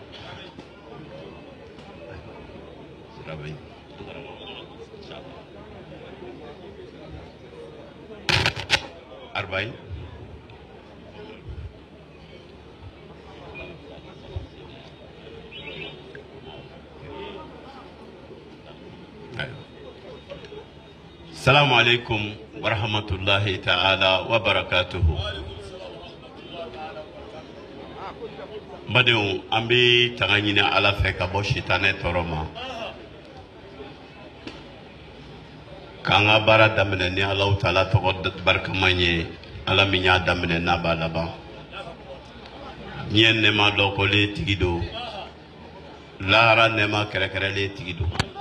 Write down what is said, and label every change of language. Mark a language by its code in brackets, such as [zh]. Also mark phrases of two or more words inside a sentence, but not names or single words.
[ar] Arbain. السلام عليكم ورحمة الله تعالى وبركاته. [bm] Badenw an bɛ taga ɲini Ala fɛ ka bɔ sitanɛ tɔɔrɔ ma k'an ka baara daminɛ ni Alahu Taala tɔgɔ barikaman ye Ala min y'a daminɛ n'a b'a laban diɲɛ nɛɛma dɔkɔlen tigi don lahara nɛɛma kɛrɛkɛrɛlen tigi don